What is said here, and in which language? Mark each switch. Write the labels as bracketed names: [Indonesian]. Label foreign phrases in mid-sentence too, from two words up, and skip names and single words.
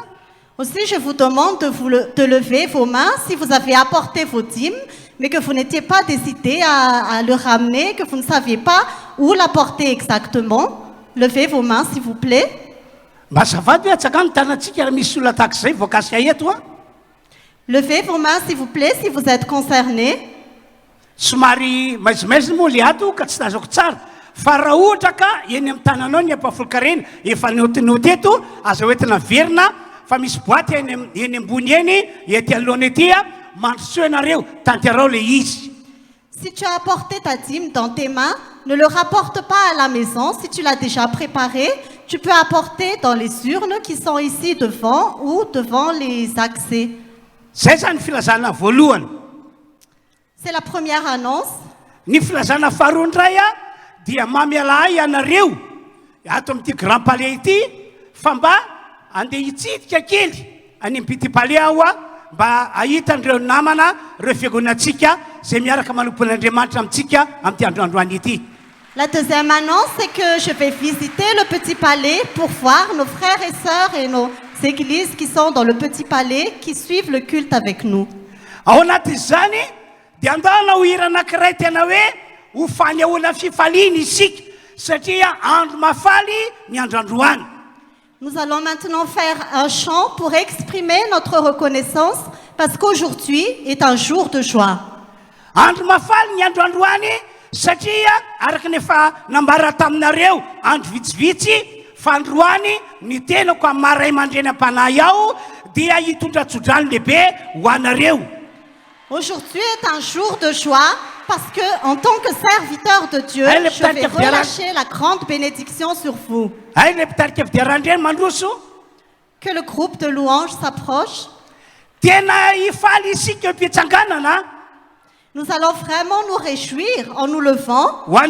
[French] Aussi, je vous demande de lever vos mains si vous avez apporté vos dîmes, mais que vous n'étiez pas décidé à le ramener, que vous ne saviez pas où l'apporter exactement. Levez vos mains, s'il vous plaît. [Malagasy] Mba azafady hoe atsagany tanantsika raha misy olona tahaka izay voakasika eto a. [French] Levez vos mains, s'il vous plaît, si vous êtes concernés. [Malagasy] Somary maizimaizina moa le ato ka tsy tazako tsara fa raha ohatra ka eny amin'ny tananao ny ampafolo-karena efa notinoty eto aza hoentina verina fa misy boaty eny ambony eny ety anoloana ety a mandrosoa ianareo tanterao le izy. [French] Si tu as apporté ta dîme dans tes mains, ne le rapporte pas à la maison. Si tu l'as déjà préparé, tu peux apporter dans les urnes qui sont ici devant ou devant les accès. [Malagasy] Zay zany filazana voalohany. [French] C'est la première annonce. [Malagasy] Ny filazana faharoa indray a dia mamiala ahy ianareo ato amin'ity [French] grand palais [Malagasy] ity fa mba andeha hitsidika kely any amin'ny palais aho a mba ahitan'ireo namana ireo fiangonantsika zay miaraka manompon'Andriamanitra amintsika amin'ity androandroany ity. [French] La deuxième annonce, c'est que je vais visiter le petit palais pour voir nos frères et sœurs et nos églises qui sont dans le petit palais, qui suivent le culte avec nous. [Malagasy] Ao anatin'izany dia andana ho hira anankiray tena hoe ho fanehoana fifaliana isika satria andro mafaly ny androandroany. [French] Nous allons maintenant faire un chant pour exprimer notre reconnaissance parce qu'aujourd'hui est un jour de joie. [Malagasy] andro mafaly ny andro androany satria araky nefa nambara taminareo andro vitsivitsy fa androany ny tenako amin'ny maray mandreny am-panahy ao dia hitondra tsodrano lehibe ho anareo. [French] Aujourd'hui est un jour de joie parce que, en tant que serviteur de Dieu, je vais relâcher la grande bénédiction sur vous. Que le groupe de louanges s'approche. Nous allons vraiment nous réjouir en nous levant.